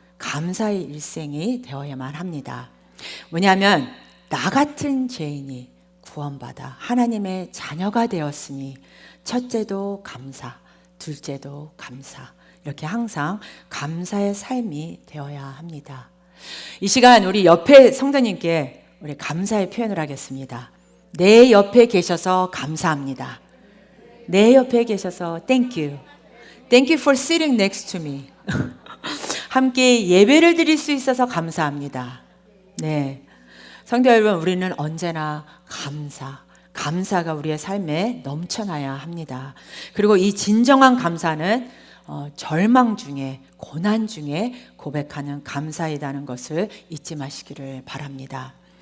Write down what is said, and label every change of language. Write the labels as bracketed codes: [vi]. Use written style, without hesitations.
[ko] 감사의 일생이 되어야만 합니다. 왜냐하면 나 같은 죄인이 구원받아 하나님의 자녀가 되었으니 첫째도 감사, 둘째도 감사, 이렇게 항상 감사의 삶이 되어야 합니다. 이 시간 우리 옆에 성도님께 우리 감사의 표현을 하겠습니다. 내 옆에 계셔서 감사합니다. 내 옆에 계셔서 thank you. [en] Thank you for sitting next to me. [ko] 함께 예배를 드릴 수 있어서 감사합니다. 네. 성도 여러분, 우리는 언제나 감사가 우리의 삶에 넘쳐나야 합니다. 그리고 이 진정한 감사는 절망 중에, 고난 중에 고백하는 감사이다는 것을 잊지 마시기를 바랍니다.